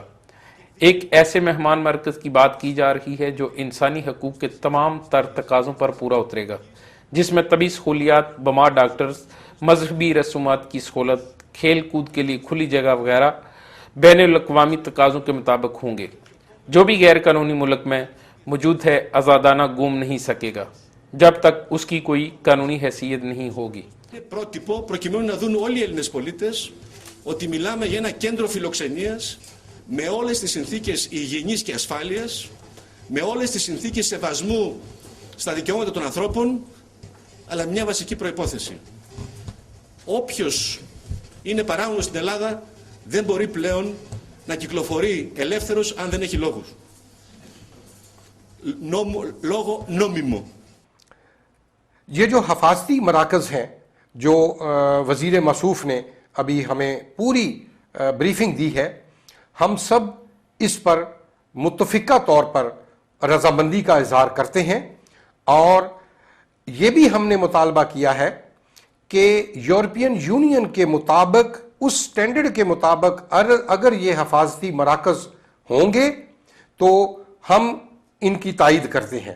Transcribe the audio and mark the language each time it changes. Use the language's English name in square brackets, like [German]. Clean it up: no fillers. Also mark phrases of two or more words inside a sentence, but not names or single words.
[Urdu] ایک ایسے مہمان مرکز کی بات کی جا رہی ہے جو انسانی حقوق کے تمام تر تقاضوں پر پورا اترے گا، جس میں طبی سہولیات، بمار ڈاکٹرز، مذہبی رسومات کی سہولت، کھیل کود کے لیے کھلی جگہ وغیرہ بین الاقوامی تقاضوں کے مطابق ہوں گے. جو بھی غیر قانونی ملک میں موجود ہے آزادانہ گھوم نہیں سکے گا جب تک اس کی کوئی قانونی حیثیت نہیں ہوگی. [Greek] Πρότυπο προκειμένου να δουν όλοι οι Έλληνες πολίτες ότι μιλάμε για ένα κέντρο φιλοξενίας με όλες τις συνθήκες υγιεινής και ασφάλειας, με όλες τις συνθήκες σεβασμού στα δικαιώματα των ανθρώπων, αλλά μια βασική προϋπόθεση. Όποιος είναι παράγοντας στην Ελλάδα δεν μπορεί πλέον να κυκλοφορεί ελεύθερος αν δεν έχει λόγους. Λόγο νόμιμο. [Urdu] یہ جو حفاظتی مراکز ہیں جو وزیر موصوف نے ابھی ہمیں پوری بریفنگ دی ہے، ہم سب اس پر متفقہ طور پر رضامندی کا اظہار کرتے ہیں، اور یہ بھی ہم نے مطالبہ کیا ہے کہ یورپین یونین کے مطابق، اس سٹینڈرڈ کے مطابق اگر یہ حفاظتی مراکز ہوں گے تو ہم ان کی تائید کرتے ہیں۔